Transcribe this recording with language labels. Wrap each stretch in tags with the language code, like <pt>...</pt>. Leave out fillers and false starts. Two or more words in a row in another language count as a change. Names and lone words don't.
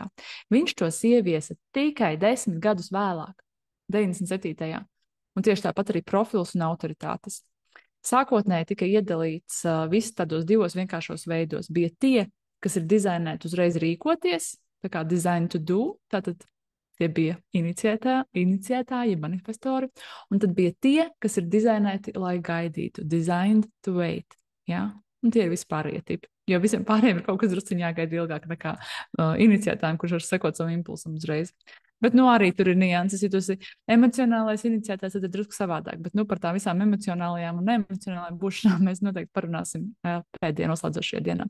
<lv>Viņš tos ieviesa tikai 10 gadus vēlāk. 97. Un tieši tāpat arī profils un autoritātes. Sākotnēji tika iedalīts viss tādos 2 vienkāršos veidos. Bija tie, kas ir dizainēti uzreiz rīkoties, tā kā</lv> <en>design to do,</en> <lv>tātad tie bija iniciētāji, manifestori, un tad bija tie, kas ir dizainēti, lai gaidītu,</lv> <en>designed to wait,</en> <lv>ja? Un tie ir vispārējie tipi. Jo visiem pārējiem ir kaut kas drusciņā jāgaida ilgāk nekā iniciētājiem, kurš var sekot savam impulsam uzreiz. Bet arī tur ir nianses, ja tu esi emocionālais iniciētājs, tad ir drusku savādāk. Bet par tām visām emocionālajām un neemocionālajām būšanām mēs noteikti parunāsim pēdējā noslēdzošajā dienā.</lv>